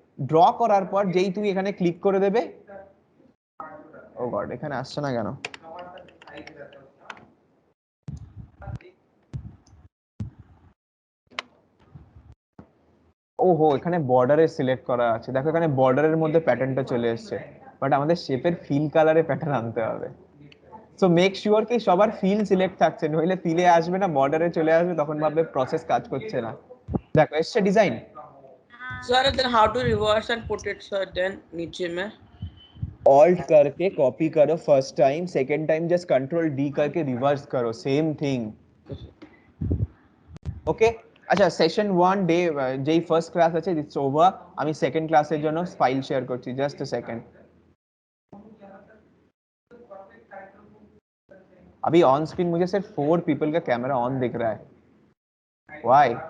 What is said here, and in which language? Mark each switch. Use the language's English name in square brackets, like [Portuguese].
[Bangla] Draw করার পর যেই তুমি এখানে ক্লিক করে দেবে, ও গড এখানে আসছে না কেন, ওহো এখানে বর্ডারে সিলেক্ট করা আছে, দেখো এখানে বর্ডারের মধ্যে প্যাটার্নটা চলে এসেছে, বাট আমাদের শেপের ফিল কালারে প্যাটার্ন আনতে হবে। সো মেক শিওর কি সবার ফিল সিলেক্ট থাকছে, নইলে ফিলে আসবে না, বর্ডারে চলে আসবে, তখন ভাববে প্রসেস কাজ করছে না। দেখো এসছে design. [English] Sir then how to reverse and put it sir? [Hindi] Then नीचे में ऑल्ट करके कॉपी करो first time, second time just control D करके रिवर्स करो, सेम थिंग। [Bangla] ওকে, আচ্ছা সেশন 1 ডে যেই ফার্স্ট ক্লাস আছে ইটস ওভার। আমি সেকেন্ড ক্লাসের জন্য ফাইল শেয়ার করছি, জাস্ট আ সেকেন্ড। [Hindi] अभी ऑन स्क्रीन मुझे सिर्फ 4 पीपल का कैमरा ऑन दिख रहा है, व्हाई?